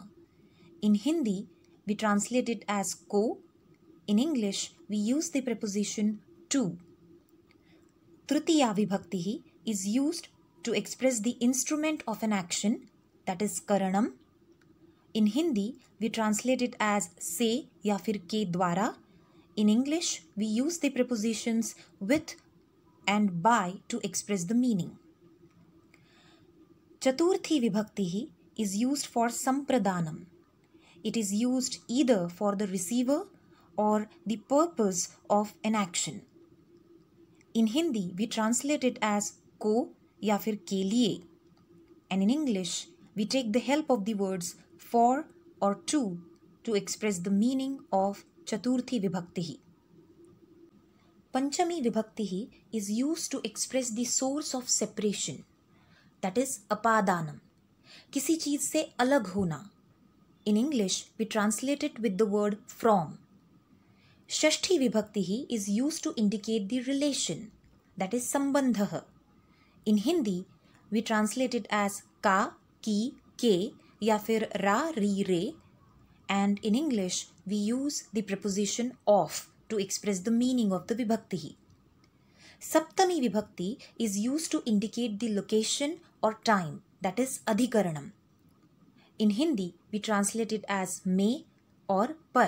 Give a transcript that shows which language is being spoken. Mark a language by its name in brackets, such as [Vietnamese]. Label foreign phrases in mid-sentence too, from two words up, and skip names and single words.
[English] In Hindi, we translate it as ko. In English, we use the preposition to. Tritiya Vibhakti is used to express the instrument of an action, that is karanam. In Hindi, we translate it as [Hindi] से या फिर के द्वारा. [English] In English, we use the prepositions with and by to express the meaning. Chaturthi Vibhakti is used for sampradanam. It is used either for the receiver or the purpose of an action. In Hindi, we translate it as [Hindi] को या फिर के लिए. [English] And in English, we take the help of the words for or to express the meaning of Chaturthi Vibhakti. Panchami Vibhakti is used to express the source of separation, that is apadanam, [Hindi] किसी चीज से अलग होना. [English] In English, we translate it with the word from. Shashti Vibhakti is used to indicate the relation, that is sambandha. In Hindi, we translate it as [Hindi] का, की, के, या फिर रा, री, रे. [English] And in English, we use the preposition of to express the meaning of the Vibhakti. Saptami Vibhakti is used to indicate the location or time, that is adhikaranam. In Hindi, we translate it as me or par.